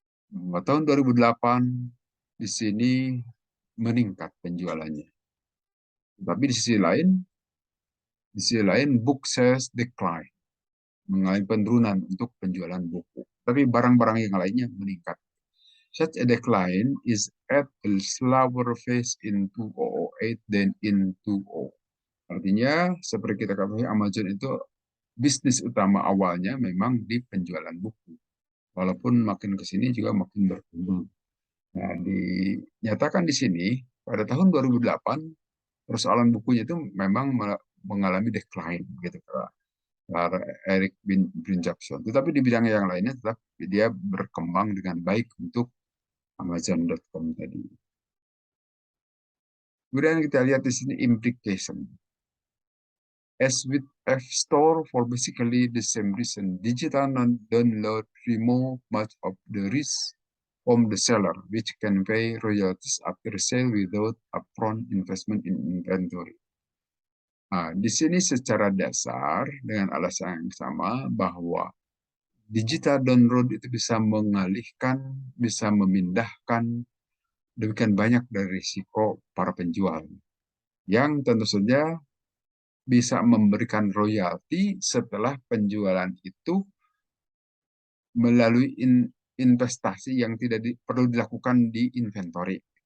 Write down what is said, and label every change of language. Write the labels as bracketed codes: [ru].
[id] Tahun 2008 di sini meningkat penjualannya. Tapi di sisi lain [en] book sales decline, [id] mengalami penurunan untuk penjualan buku. Tapi barang-barang yang lainnya meningkat. [en] Such a decline is at a slower pace in 2008 than in 2000. [id] Artinya, seperti kita ketahui, Amazon itu bisnis utama awalnya memang di penjualan buku. Walaupun makin ke sini juga makin berkembang. Nah, dinyatakan di sini, pada tahun 2008, persoalan bukunya itu memang mengalami decline, gitu, kata Eric Bin Jackson. Tetapi di bidang yang lainnya tetap dia berkembang dengan baik untuk Amazon.com tadi. Kemudian kita lihat di sini implication. [en] As with App Store for basically the same reason, digital download remove much of the risk from the seller, which can pay royalties after sale without upfront investment in inventory. [id] Nah, di sini secara dasar dengan alasan yang sama bahwa digital download itu bisa mengalihkan, bisa memindahkan demikian banyak dari risiko para penjual yang tentu saja bisa memberikan royalti setelah penjualan itu melalui investasi yang tidak perlu dilakukan di inventory.